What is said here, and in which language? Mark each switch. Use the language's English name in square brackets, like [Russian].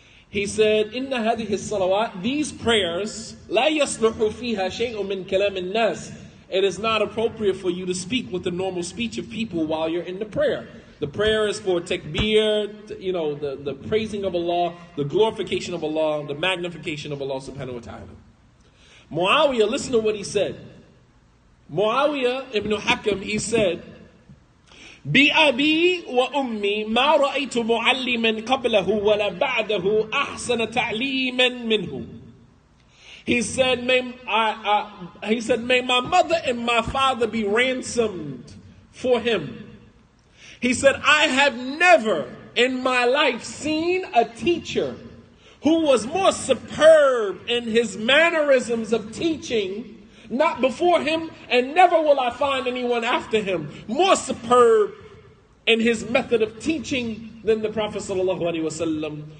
[English] He said, [Arabic] Inna hadhihi salawat, [English] these prayers, [Arabic] la yasluhu fiha shay'un min kalam an-nas. [English] It is not appropriate for you to speak with the normal speech of people while you're in the prayer. The prayer is for takbir, the praising of Allah, the glorification of Allah, the magnification of Allah subhanahu wa ta'ala. Muawiyah, listen to what he said. Muawiyah ibn Hakam, he said, [Arabic] بِأَبِي وَأُمِّي مَا رَأَيْتُ مُعَلِّمًا قَبْلَهُ وَلَا بَعْدَهُ أَحْسَنَ تَعْلِيمًا مِنْهُ. [English] He said, may my mother and my father be ransomed for him. He said, I have never in my life seen a teacher who was more superb in his mannerisms of teaching, not before him, and never will I find anyone after him more superb in his method of teaching than the Prophet ﷺ.